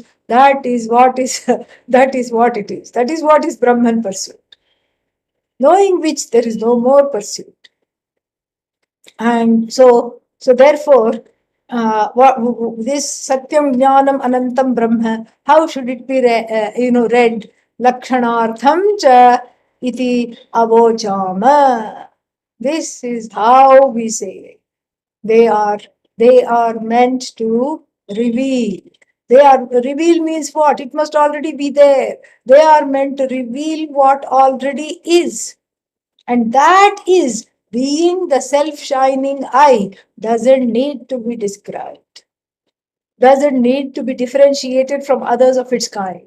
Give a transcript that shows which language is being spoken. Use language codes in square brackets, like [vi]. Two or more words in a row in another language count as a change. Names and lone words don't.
[en] That is what that is what it is. That is what is Brahman pursuit. Knowing which, there is no more pursuit. And so therefore, this [sa] सत्यं ज्ञानम् अनन्तं ब्रह्म, [en] how should it be read? [sa] लक्षणार्थं च इति अवोचाम. [en] This is how we say. They are meant to reveal. Reveal means what? It must already be there. They are meant to reveal what already is. And that is being the self-shining I, doesn't need to be described, doesn't need to be differentiated from others of its kind.